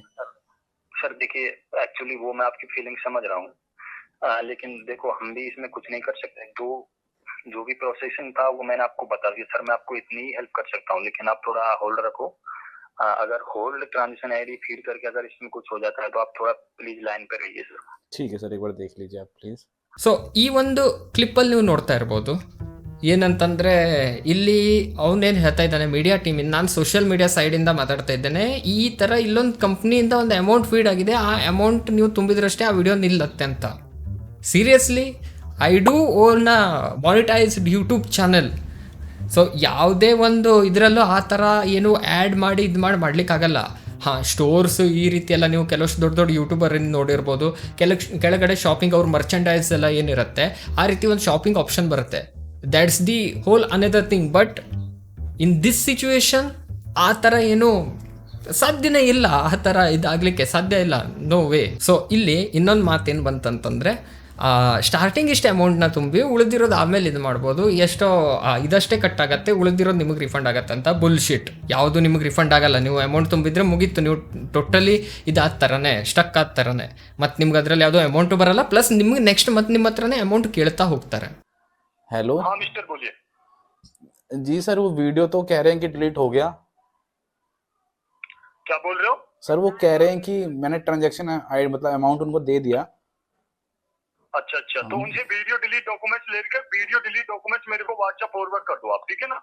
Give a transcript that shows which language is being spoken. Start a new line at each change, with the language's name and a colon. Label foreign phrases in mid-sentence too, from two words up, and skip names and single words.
Hindi: सर देखिए, एक्चुअली वो मैं आपकी फीलिंग समझ रहा हूँ, लेकिन देखो हम भी इसमें कुछ नहीं कर सकते। जो भी प्रोसेसिंग था वो मैंने आपको बता दिया सर। मैं आपको इतनी ही हेल्प कर सकता हूँ, लेकिन आप थोड़ा होल्ड रखो। अगर
English: hold transaction ID
Hindi: फीड करके अगर इसमें कुछ हो जाता है तो आप थोड़ा प्लीज लाइन पे रहिए सर। ठीक है सर, एक बार देख लीजिए आप प्लीज।
Kannada: ಸೊ ಈ ಒಂದು ಕ್ಲಿಪ್ಪಲ್ಲಿ ನೀವು ನೋಡ್ತಾ ಇರ್ಬೋದು ಏನಂತಂದರೆ ಇಲ್ಲಿ ಅವನೇನು ಹೇಳ್ತಾ ಇದ್ದಾನೆ ಮೀಡಿಯಾ ಟೀಮಿಂದ, ನಾನು
English: social media
Kannada: ಸೈಡಿಂದ ಮಾತಾಡ್ತಾ ಇದ್ದೇನೆ, ಈ ಥರ ಇಲ್ಲೊಂದು ಕಂಪ್ನಿಯಿಂದ ಒಂದು ಅಮೌಂಟ್ ಫೀಡ್ ಆಗಿದೆ, ಆ ಅಮೌಂಟ್ ನೀವು ತುಂಬಿದ್ರಷ್ಟೇ ಆ ವಿಡಿಯೋ ನಿಲ್ಲತ್ತೆ ಅಂತ.
English: seriously I do own a monetized YouTube channel.
Kannada: ಸೊ ಯಾವುದೇ ಒಂದು ಇದರಲ್ಲೂ ಆ ಥರ ಏನು ಆ್ಯಡ್ ಮಾಡಿ ಇದು ಮಾಡಲಿಕ್ಕಾಗಲ್ಲ. ಹಾಂ, ಸ್ಟೋರ್ಸ್ ಈ ರೀತಿ ಎಲ್ಲ ನೀವು ಕೆಲವಷ್ಟು ದೊಡ್ಡ ದೊಡ್ಡ ಯೂಟ್ಯೂಬರಿಂದ ನೋಡಿರ್ಬೋದು, ಕೆಳಗಡೆ ಶಾಪಿಂಗ್ ಅವ್ರ ಮರ್ಚೆಂಡೈಸ್ ಎಲ್ಲ ಏನಿರುತ್ತೆ ಆ ರೀತಿ ಒಂದು
English: shopping option
Kannada: ಬರುತ್ತೆ.
English: that's the whole another thing. but in this situation
Kannada: ಆ ಥರ ಏನು ಸಾಧ್ಯನೇ ಇಲ್ಲ, ಆ ಥರ ಇದಾಗಲಿಕ್ಕೆ ಸಾಧ್ಯ ಇಲ್ಲ,
English: no way.
Kannada: ಸೊ ಇಲ್ಲಿ ಇನ್ನೊಂದು ಮಾತೇನು ಬಂತಂತಂದರೆ ಸ್ಟಾರ್ಟಿಂಗ್ ಇಷ್ಟು ಅಮೌಂಟ್ನ ತುಂಬಿ ಉಳಿದಿರೋದು ಆಮೇಲೆ ಇದು ಮಾಡ್ಬೋದು, ಎಷ್ಟೋ ಇದಷ್ಟೇ ಕಟ್ ಆಗುತ್ತೆ, ಉಳಿದಿರೋದು ನಿಮಗೆ ರಿಫಂಡ್ ಆಗುತ್ತೆ ಅಂತ. ಬುಲ್ಶಿಟ್. ಯಾವುದು ನಿಮಗೆ ರಿಫಂಡ್ ಆಗಲ್ಲ. ನೀವು ಅಮೌಂಟ್ ತುಂಬಿದ್ರೆ ಮುಗೀತು, ನೀವು ಟೋಟಲಿ ಇದಾದ ಥರನೇ ಸ್ಟಕ್ ಆದ ಥರನೇ. ಮತ್ತು ನಿಮ್ಗೆ ಅದರಲ್ಲಿ ಯಾವುದೋ ಅಮೌಂಟು ಬರಲ್ಲ, ಪ್ಲಸ್ ನಿಮ್ಗೆ ನೆಕ್ಸ್ಟ್ ಮತ್ತೆ ನಿಮ್ಮ ಹತ್ರನೇ ಅಮೌಂಟ್ ಕೇಳ್ತಾ ಹೋಗ್ತಾರೆ.
Hindi: हेलो हाँ मिस्टर बोलिए। जी सर, वो वीडियो तो कह रहे हैं कि डिलीट हो गया। क्या बोल रहे हो? सर वो कह रहे हैं कि मैंने ट्रांजैक्शन मतलब अमाउंट उनको दे दिया। अच्छा, तो उनसे
English: video delete documents
Hindi: लेकर
English: video delete documents
Hindi: मेरे को व्हाट्सएप फॉरवर्ड कर दो आप, ठीक है ना?